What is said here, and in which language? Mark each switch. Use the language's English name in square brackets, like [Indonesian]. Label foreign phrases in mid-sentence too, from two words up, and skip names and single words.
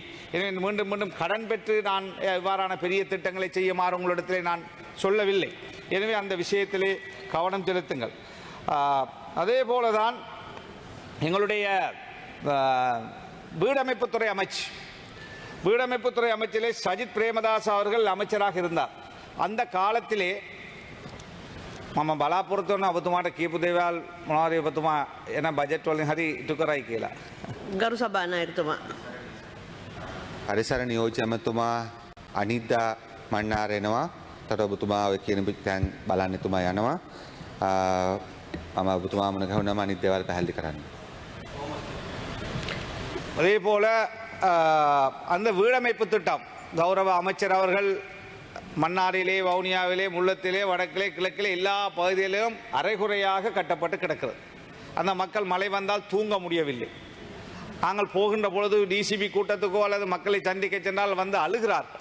[Tamil] எனவே மீண்டும் மீண்டும் கடன் பெற்று நான் இவ்வாறான பெரிய திட்டங்களை செய்யுமாறு உங்களிடத்திலே நான் சொல்லவில்லை. எனவே அந்த விஷயத்திலே கவனம் செலுத்துங்கள். அதே போலதான் எங்களுடைய வீடமைப்புத்துறை அமைச்சிலே சஜித் பிரேமதாஸ் அவர்கள் அமைச்சராக இருந்தார். அந்த காலத்திலே [Sinhala] මම බලාපොරොත්තු වෙන ඔබතුමාට කියපු දේවල් මොනවද ඔබතුමා එන බජට් වලින් හරි ඉටු කරයි කියලා. ගරු සභානායකතුමා. හරිසර නියෝජ්‍ය ඇමතුමා අනිද්දා මන්නාර එනවා. තර ඔබතුමා ඔය කියන තැන් බලන්න එතුමා යනවා. මම ඔබතුමා මුණ ගැහුණාම අනිත් දේවල් පැහැදිලි කරන්න. [Tamil] அதே போல அந்த வீடமைப்பு திட்டம் கௌரவ அமைச்சர் அவர்கள் மன்னாரிலே, வவுனியாவிலே, முல்லத்திலே, வடக்கிலே, கிழக்கிலே எல்லா பகுதிகளிலும் அரைகுறையாக கட்டப்பட்டு கிடக்கிறது. அந்த மக்கள் மழை வந்தால் தூங்க முடியவில்லை. நாங்கள் போகின்ற பொழுது டிசிபி கூட்டத்துக்கோ அல்லது மக்களை சந்திக்க சென்றால் வந்து அழுகிறார்கள்.